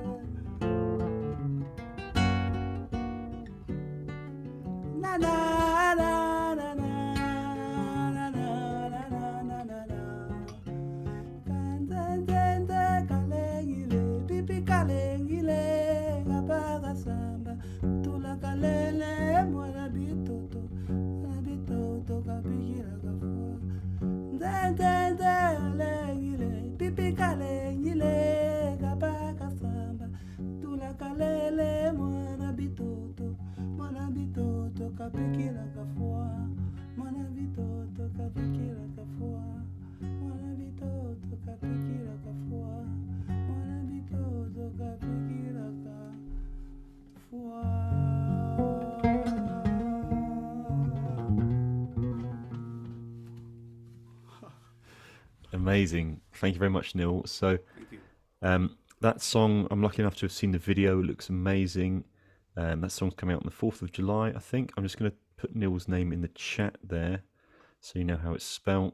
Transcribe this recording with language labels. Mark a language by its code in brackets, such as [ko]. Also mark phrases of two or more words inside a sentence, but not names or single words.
[lu] Na na na na na na na na na na na na. Kanzenzente kalengile, pipi kalengile, kapaga samba, tula kalele, mwana bitoto kapikira kafua. Nzenzente kalengile, pipi kalengile, kapaga samba, tula kalele, mwana bitoto kapikira kafua. Mwana bitoto kapikira kafua. Mwana bitoto kapikira kafua. Mwana bitoto kapikira kafua. [en] Amazing. Thank you very much, Neil. So Thank you. that song, I'm lucky enough to have seen the video. It looks amazing. That song's coming out on the 4th of July, I think. I'm just going to put Neil's name in the chat there so you know how it's spelt.